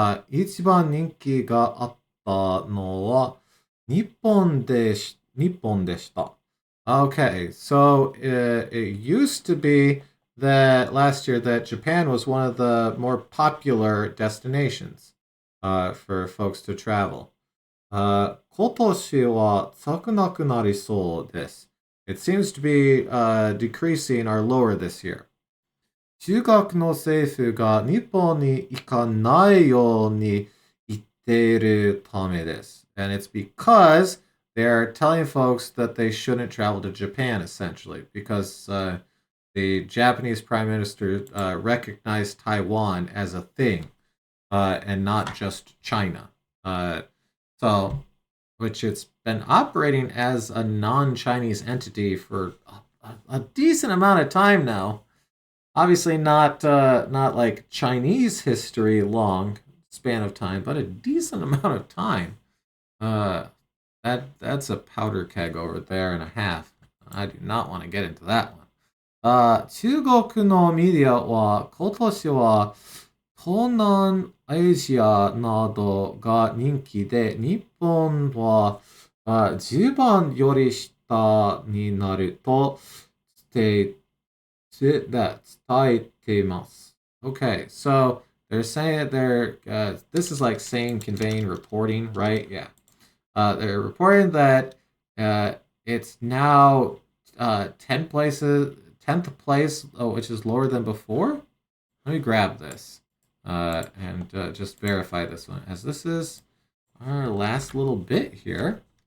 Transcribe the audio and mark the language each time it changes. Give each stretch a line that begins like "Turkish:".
Japanese: 一番人気があったのは日本でした。
English: Okay, so it used to be that last year that Japan was one of the more popular destinations for folks to travel.
Japanese: 今年は少なくなりそうです.
English: It seems to be decreasing or lower this year.
Japanese: 中国の政府が日本に行かないように言っているためです.
English: And it's because they're telling folks that they shouldn't travel to Japan, essentially, because the Japanese Prime Minister recognized Taiwan as a thing and not just China. Which it's been operating as a non-Chinese entity for a decent amount of time now. Obviously not like Chinese history long span of time, but a decent amount of time. That's a powder keg over there and a half. I do not want to get into that one.
Japanese: 中国のメディアは今年は東南アジアなどが人気で、日本は10番より下になると伝えています。
English: Okay, so they're saying this is like saying, conveying, reporting, right? Yeah. They're reporting that it's now 10 places, 10th place, which is lower than before. Let me grab this and just verify this one, as this is our last little bit here.